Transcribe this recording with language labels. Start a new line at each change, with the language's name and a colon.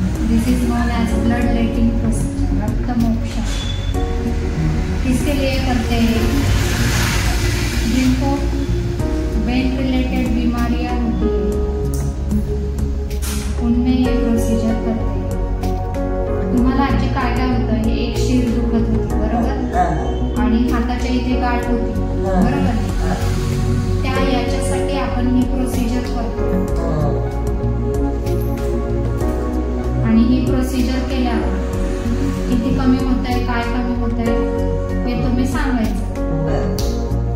English: This is known as bloodletting procedure, रक्तमोक्षण.
Hindi: किसके लिए करते हैं? जिनको वेन रिलेटेड बीमारियां होती है उनमें ये प्रोसीजर करते हैं.
Marathi: तुम्हाला आजी काय काय होतं? हे एक शीर दुखत होती बरोबर, आणि हाताच्या इथे गाठ होती बरोबर. त्या याच्यासाठी आपण ही प्रोसीजर करतो. आणि ही प्रोसिजर केल्यावर किती कमी होत आहे, काय कमी होत आहे हे तुम्ही सांगायचं.